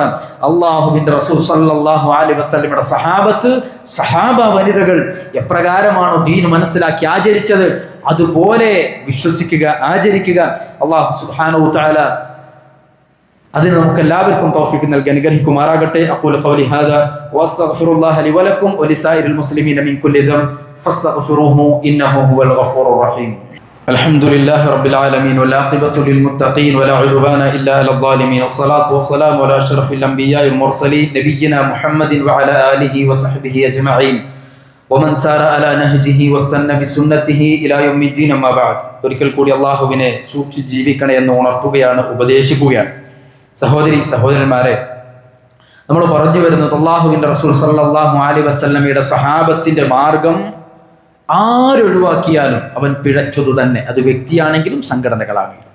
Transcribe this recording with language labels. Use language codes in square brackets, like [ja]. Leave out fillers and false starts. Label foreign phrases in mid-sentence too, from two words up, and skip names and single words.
[ml] അള്ളാഹുവിന്റെ റസൂൽ [ar] صلى الله عليه وسلم [ml] സഹാബ വനിതകൾ എപ്രകാരമാണോ ദീൻ മനസ്സിലാക്കി ആചരിച്ചത് അതുപോലെ വിശ്വസിക്കുക, ആചരിക്കുക. അള്ളാഹു [ar] سبحانه وتعالى [ml] അതിന് നമുക്ക് എല്ലാവർക്കും തൗഫീഖ് നൽകി അനുഗ്രഹിക്കുമാറാകട്ടെ. [ar] أقول قولي هذا وأستغفر الله لي ولكم ولسائر المسلمين من كل ذنب فاستغفروه إنه هو الغفور الرحيم. الحمد لله رب العالمين والعاقبة للمتقين ولا عدوان إلا على الظالمين والصلاة والسلام على أشرف الأنبياء والمرسلين نبينا محمد وعلى آله وصحبه أجمعين ومن سار على نهجه واستنى بسنته إلى يوم الدين أما بعد. [ml] ഒരിക്കൽ കൂടി അല്ലാഹുവിനെ സൂക്ഷിച്ച് ജീവിക്കണേ എന്ന് ഉണർത്തുകയാണ്, ഉപദേശിക്കുകയാണ്. സഹോദരന്മാരെ, നമ്മൾ പറഞ്ഞു വരുന്നത് അല്ലാഹുവിന്റെ റസൂൽ [ar] صلى الله عليه وسلم [ml] സഹാബത്തിന്റെ മാർഗം ആരൊഴിവാക്കിയാലും അവൻ പിഴച്ചതു തന്നെ, അത് വ്യക്തിയാണെങ്കിലും സംഘടനകളാണെങ്കിലും.